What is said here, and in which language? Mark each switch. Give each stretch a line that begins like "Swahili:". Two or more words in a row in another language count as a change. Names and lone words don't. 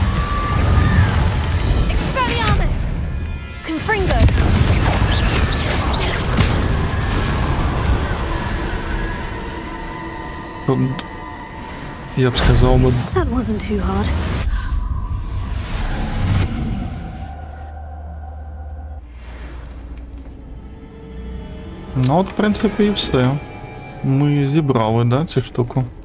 English: Expelliarmus. Confringo.
Ukrainian: я б сказав би...
English: That wasn't too hard.
Ukrainian: Ну от, в принципі, і все. Ми зібрали, да, цю штуку.